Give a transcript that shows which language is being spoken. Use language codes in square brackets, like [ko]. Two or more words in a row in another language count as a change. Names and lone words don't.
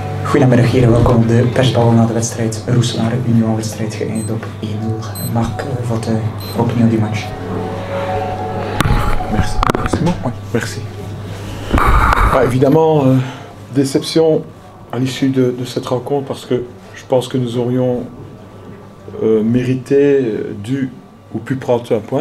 [nl] Goedemiddag heren, welkom op de persbal na de wedstrijd Roeselaar Union, wedstrijd geëindigd op 1-0. [fr] Marc, votre opinion du match? Merci. C'est bon? Oui, merci. Évidemment, déception à l'issue de cette rencontre parce que je pense que nous aurions mérité, dû ou pu prendre un point.